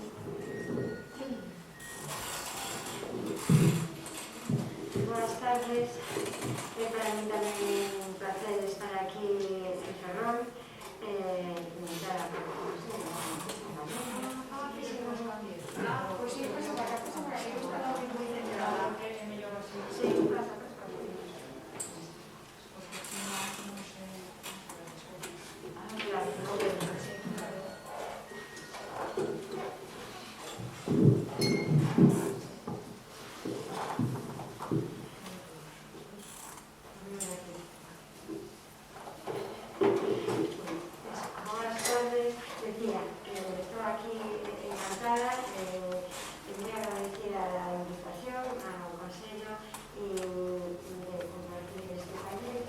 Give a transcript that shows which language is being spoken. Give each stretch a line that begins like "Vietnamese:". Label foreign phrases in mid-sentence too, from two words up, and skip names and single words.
Galician: Boas tardes, é para mí tamén un placer estar aquí en Ferrol, dar a pois sí,
Spanish: pasa para acá, que gusta la muy centrada,
Galician: que é mellor así.
Spanish: Sí, pasa. Claro, no veo, sí, claro. Buenas tardes, decía que estoy aquí encantada, muy agradecida a la invitación, al Consello y de compartir este taller.